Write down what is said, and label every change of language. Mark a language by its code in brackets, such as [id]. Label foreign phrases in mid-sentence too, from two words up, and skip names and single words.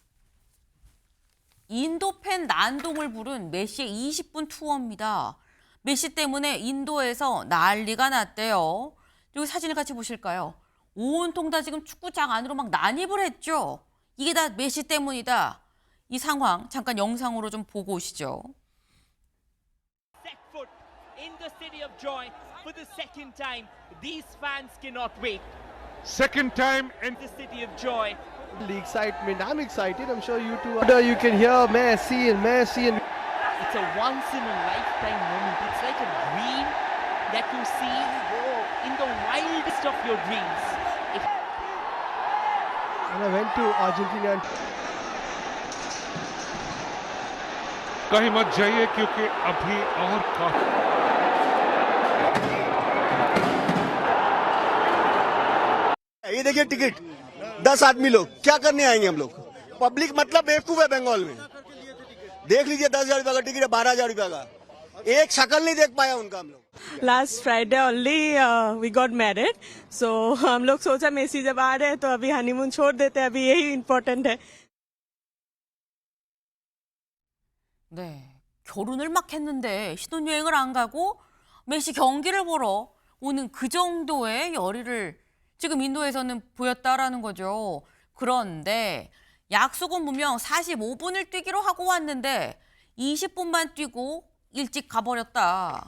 [ko] 인도 팬 난동을 부른 메시의 20분 투어입니다. 메시 때문에 인도에서 난리가 났대요. 그리고 사진을 같이 보실까요? 온통 다 지금 축구장 안으로 막 난입을 했죠. 이게 다 메시 때문이다. 이 상황 잠깐 영상으로 좀 보고 오시죠. [en] In the city of joy for the second time. These fans cannot wait. Second time in the city of joy. The excitement. I'm excited. I'm sure you too are. You can hear Messi and Messi and it's a once in a lifetime moment. It's like a dream that you see in the wildest of your dreams. And I went to Argentina and [hi] कहीं मत जाइए क्योंकि अभी और काफी ये देखिए टिकट 10 आदमी लोग क्या करने आएंगे हम लोग पब्लिक मतलब बेवकूफ है बंगाल में देख लीजिए 10,000 रुपए का टिकट है 12,000 रुपए का एक शक्ल नहीं देख पाया उनका हम लोग [en] last Friday only we got married so [hi] हम लोग सोचा मेसी जब आ रहे हैं तो अभी हनीमून छोड़ देते हैं अभी यही इम्पोर्टेंट है [ko] 네, 결혼을 막 했는데 신혼여행을 안 가고 메시 경기를 보러 오는 그 정도의 열의를 지금 인도에서는 보였다라는 거죠. 그런데 약속은 분명 45분을 뛰기로 하고 왔는데 20분만 뛰고 일찍 가버렸다.